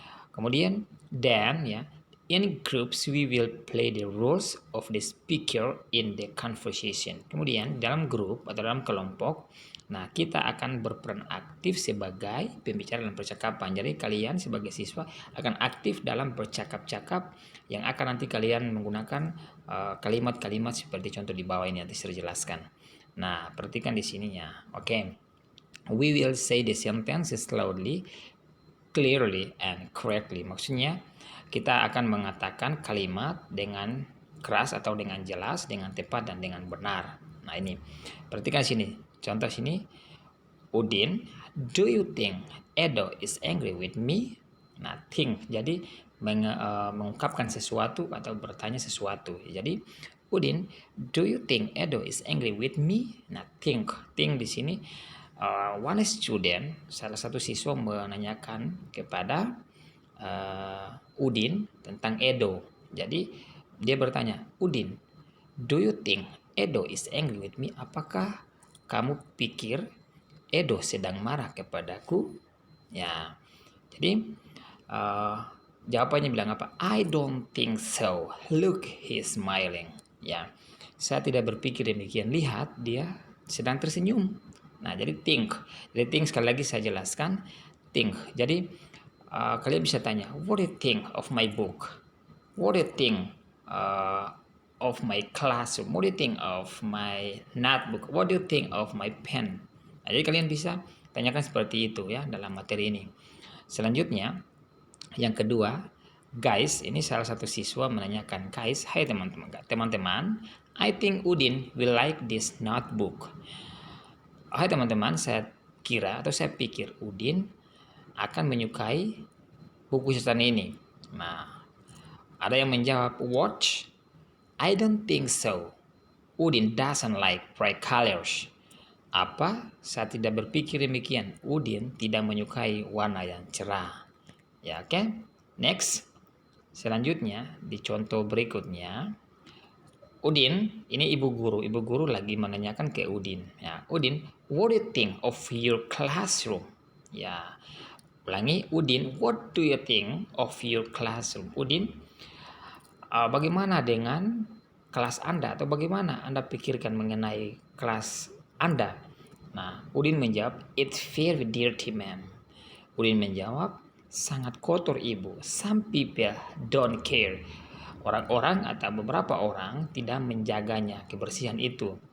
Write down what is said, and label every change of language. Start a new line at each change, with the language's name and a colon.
English: Kemudian then, ya, in groups we will play the roles of the speaker in the conversation.
Indonesian: Kemudian dalam grup atau dalam kelompok, nah, kita akan berperan aktif sebagai pembicara dalam percakapan. Jadi kalian sebagai siswa akan aktif dalam bercakap-cakap yang akan nanti kalian menggunakan kalimat-kalimat seperti contoh di bawah ini nanti saya jelaskan. Nah, perhatikan di sininya. Oke.
English: We will say the sentences slowly, clearly and correctly.
Indonesian: Maksudnya kita akan mengatakan kalimat dengan keras atau dengan jelas, dengan tepat dan dengan benar. Nah, ini perhatikan sini. Contoh sini,
English: Udin, do you think Edo is angry with me?
Indonesian: Nah, think. Jadi mengungkapkan sesuatu atau bertanya sesuatu.
English: Jadi Udin, do you think Edo is angry with me?
Indonesian: Nah, think. Think di sini
English: one student,
Indonesian: salah satu siswa menanyakan kepada Udin tentang Edo. Jadi dia bertanya,
English: Udin, do you think Edo is angry with me?
Indonesian: Apakah kamu pikir Edo sedang marah kepadaku? Ya, jadi jawabannya bilang apa?
English: I don't think so. Look, he's smiling.
Indonesian: Ya, saya tidak berpikir demikian. Lihat, dia sedang tersenyum. Nah, jadi think. Jadi think sekali lagi saya jelaskan. Think. Jadi kalian bisa tanya,
English: what do you think of my book? What do you think of my classroom? What do you think of my notebook? What do you think of my pen?
Indonesian: Nah, jadi kalian bisa tanyakan seperti itu, ya, dalam materi ini. Selanjutnya, yang kedua, guys, ini salah satu siswa menanyakan, guys, hai teman-teman,
English: I think Udin will like this notebook.
Indonesian: Hai teman-teman, saya kira atau saya pikir Udin akan menyukai buku catatan ini. Nah, ada yang menjawab, what?
English: I don't think so. Udin doesn't like bright colors.
Indonesian: Apa? Saya tidak berpikir demikian. Udin tidak menyukai warna yang cerah. Ya, oke. Next. Selanjutnya, di contoh berikutnya, Udin, ini ibu guru lagi menanyakan ke Udin.
English: Ya, Udin, what do you think of your classroom? Ya, ulangi, Udin, what do you think of your classroom?
Indonesian: Udin, bagaimana dengan kelas Anda atau bagaimana Anda pikirkan mengenai kelas Anda? Nah, Udin menjawab,
English: it's very dirty, ma'am.
Indonesian: Udin menjawab, sangat kotor, ibu.
English: Some people don't care.
Indonesian: Orang-orang atau beberapa orang tidak menjaganya, kebersihan itu.